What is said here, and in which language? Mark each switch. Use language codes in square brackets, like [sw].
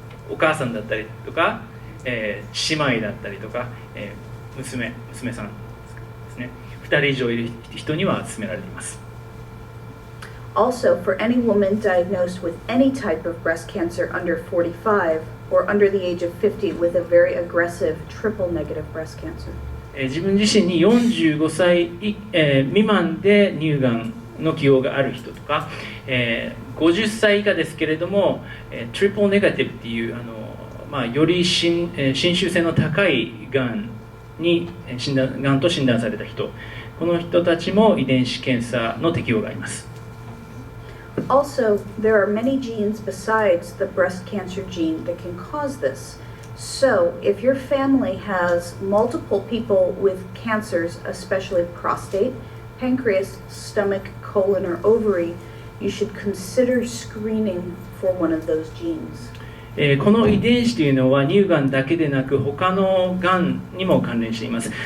[ja] お母さんだったりとか、姉妹だったりとか、娘さんですね。 2人以上いる人には勧められています。 [en] Also, for any woman diagnosed with any type of breast cancer under 45 or under the age of 50 with a very aggressive triple negative breast cancer. [ja] 自分自身に45歳、未満で乳がんの既往がある人とか、50歳以下ですけれども、トリプルネガティブっていうより侵襲性の高いがんと診断された人、この人たちも遺伝子検査の適用があります。 [en] Also, there are many genes besides the breast cancer gene that can cause this. So, if your family has multiple people with cancers, especially prostate, pancreas, stomach, colon, or ovary, you should consider screening for one of those genes. [ja] この遺伝子というのは乳がんだけでなく他のがんにも関連しています。